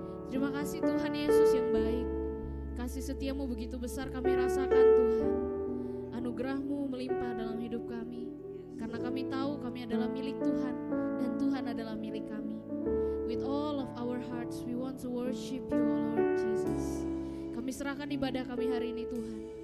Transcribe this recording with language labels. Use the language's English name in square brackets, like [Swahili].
[Indonesian] Terima kasih Tuhan Yesus yang baik. Kasih setiamu begitu besar kami rasakan Tuhan. Anugerahmu melimpah dalam hidup kami. Karena kami tahu kami adalah milik Tuhan dan Tuhan adalah milik kami. [English] With all of our hearts we want to worship you, O Lord Jesus. [Indonesian] Kami serahkan ibadah kami hari ini Tuhan.